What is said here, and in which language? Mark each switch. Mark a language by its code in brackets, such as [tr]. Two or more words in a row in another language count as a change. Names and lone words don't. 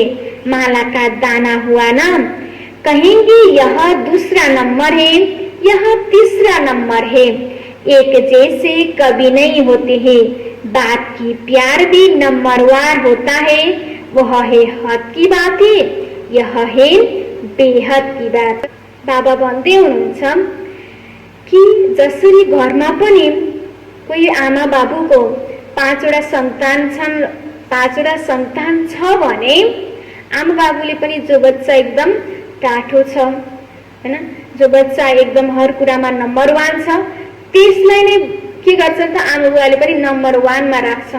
[hi] माला का दाना हुआ ना, कहेंगे यह दूसरा नंबर है, यह तीसरा नंबर है। एक जैसे कभी नहीं होते हैं। बाप की प्यार भी नंबर 1 होता है वह है हद की बातें, यह है बेहद की बात। [ne] बाबा भन्दै हुनुहुन्छ कि जसरी घरमा पनि कोही आमा बाबुको 5वटा सन्तान छ भने आमा बाबुले पनि जो बच्चा एकदम टाठो छ हैन, जो बच्चा एकदम हर कुरामा नम्बर 1 छ, त्यसलाई नै के गर्छन् त आमा बुवाले पनि नम्बर 1 मा राख्छन्।